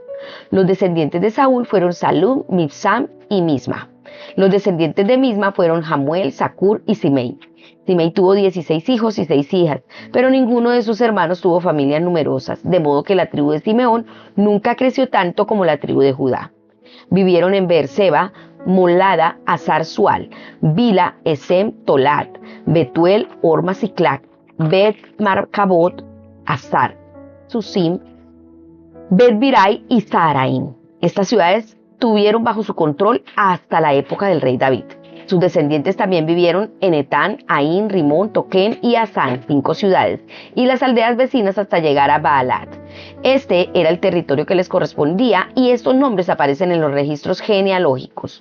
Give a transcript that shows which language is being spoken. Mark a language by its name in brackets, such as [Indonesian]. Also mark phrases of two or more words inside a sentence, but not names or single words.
[Spanish] Los descendientes de Saúl fueron Salum, Mibsam y Misma. Los descendientes de Misma fueron Jamuel, Zacur y Simei. Simei tuvo 16 hijos y 6 hijas, pero ninguno de sus hermanos tuvo familias numerosas, de modo que la tribu de Simeón nunca creció tanto como la tribu de Judá. Vivieron en Beerseba, Molada, Azar Sual, Bila, Esem, Tolat, Betuel, Orma, Siclac, Bet Marcabot, Azar, Susim, Bet Birai y Saharaim. Estas ciudades tuvieron bajo su control hasta la época del rey David. Sus descendientes también vivieron en Etán, Aín, Rimón, Toquén y Asán, 5 ciudades, y las aldeas vecinas hasta llegar a Baalat. Este era el territorio que les correspondía y estos nombres aparecen en los registros genealógicos.